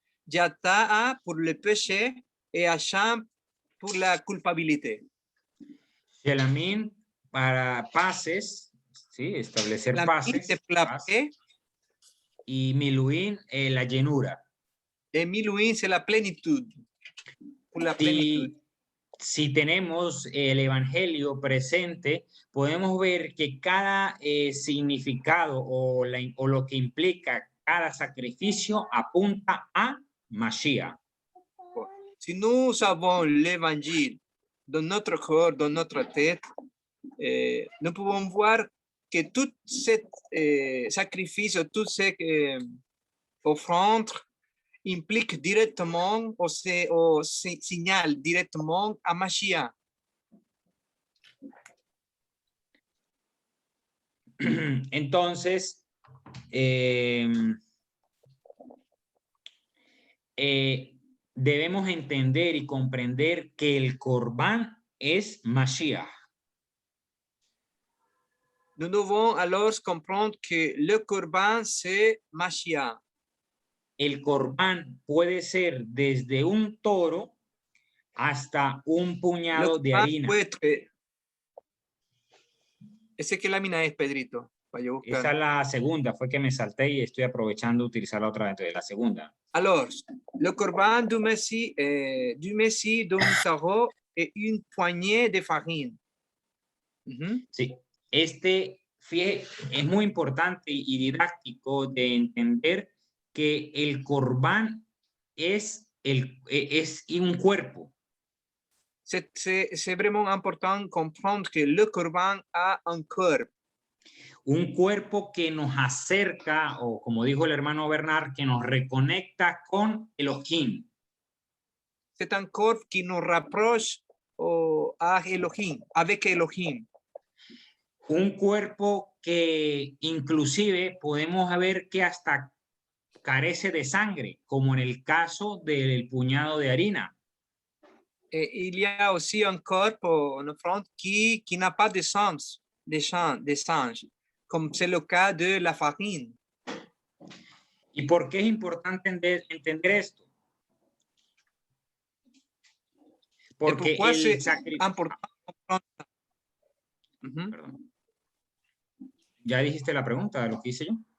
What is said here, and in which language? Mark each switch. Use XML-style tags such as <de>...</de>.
<fr>Yata'a pour le péché et Asham pour la culpabilité.</fr> <es>Shelamin para paces, ¿sí? Establecer paces. Paz. Y Miluín, la llenura.</es> <fr>Et Miluín, c'est la plénitude. Pour la plénitude.</fr> <es>Si tenemos el Evangelio presente, podemos ver que cada significado o lo que implica cada sacrificio apunta a Mashiach.</es> <fr>Si nous avons l'évangile dans notre cœur, dans notre tête, nous pouvons voir que tout ce sacrifice, toutes ces offrandes impliquent directement ou signalent directement à Mashiach.</fr> <es>Entonces, debemos entender y comprender que el Corbán es Mashiach.</es> <fr>Nous devons alors comprendre que le Corban, c'est Mashiach.</fr> <es>El Corbán puede ser desde un toro hasta un puñado de harina. ¿Ese qué lámina es, Pedrito? Esa es la segunda, fue que me salté y estoy aprovechando utilizar la otra, entonces la segunda.</es> <fr>Alors, le Corban du Messie d'un taureau et une poignée de farine.</fr> <es>Sí, es muy importante y didáctico de entender que el Corbán es un cuerpo.</es> <fr>C'est vraiment important de comprendre que le Corban a un corps.</fr> <es>Un cuerpo que nos acerca, o como dijo el hermano Bernard, que nos reconecta con Elohim.</es> <fr>c'est un corps qui nous rapproche à Elohim, avec Elohim.</fr> <es>Un cuerpo que inclusive podemos ver que hasta carece de sangre, como en el caso del puñado de harina.</es> <fr>Et il y a aussi un corps, une offrande qui n'a pas de sang, de sang, comme c'est le cas de la farine.</fr> <es>¿Y por qué es importante entender esto? Porque</es> <fr>pourquoi c'est</fr> <es>el sacrificio...</es> <fr>important de comprendre ça?</fr> <es>Perdón. ¿Ya dijiste la pregunta de lo que hice yo?</es>